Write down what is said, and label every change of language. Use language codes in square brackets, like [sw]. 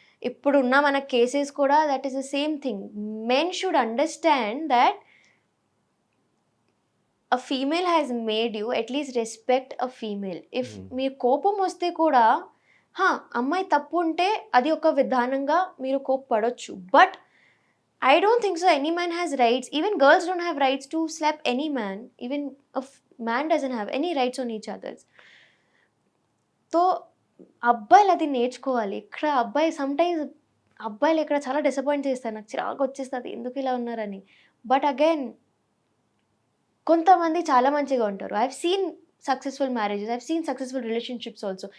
[en] ఇప్పుడున్న మన కేసెస్ కూడా that is the same thing. Men should understand that a female has made you at least respect a female. [te] If మీరు కోపం వస్తే కూడా అమ్మాయి తప్పు ఉంటే అది ఒక విధానంగా మీరు కోప్పడొచ్చు. [en] But I don't think so any man has rights. Even girls don't have rights to slap any man. Even a man doesn't have any rights on each others. [te] So అబ్బాయిలు అది నేర్చుకోవాలి. ఇక్కడ సమ్టైమ్స్ అబ్బాయిలు ఇక్కడ చాలా డిసప్పాయింట్ చేస్తారు. నాకు చిరాకు వచ్చేస్తుంది ఎందుకు ఇలా ఉన్నారని. బట్ అగైన్ కొంతమంది చాలా మంచిగా ఉంటారు. [en] I have seen successful marriages, I have seen successful relationships also.